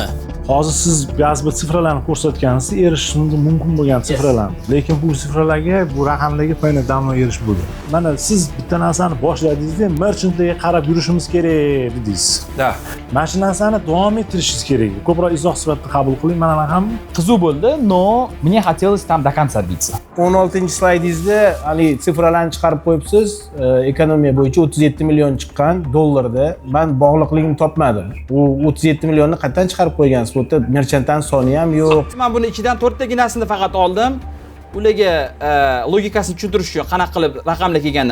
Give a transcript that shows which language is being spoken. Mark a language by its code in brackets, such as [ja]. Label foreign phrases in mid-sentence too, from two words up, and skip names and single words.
[uz] Hozir siz ba'zi bir sifralarni ko'rsatgansiz, erishish mumkin bo'lgan sifralar. Lekin bu sifralarga, bu raqamlarga Paynet davomli erishib bo'ldi. Mana siz bitta narsani boshladingizda, merchantlarga qarab yurishimiz kerak dedingiz. Da. Mana shu narsani davom ettirishingiz kerak. Ko'proq izoh sifatida qabul qiling. Mana ham qiziq bo'ldi, [ru] но мне хотелось там до конца биться. [uz] 16-slaydingizda hali sifralarni chiqarib qo'yibsiz. Ekonomiya bo'yicha 37 million chiqqan dollarda. Men bog'liqligini topmadim. U 37 millionni qayerdan chiqarib qo'ygansiz? Merchantdan soni ham yo'q. Men buni ichidan 4 taginasini faqat oldim. ularga logikasini tushuntirish uchun qanaqa qilib raqamlar kelganini.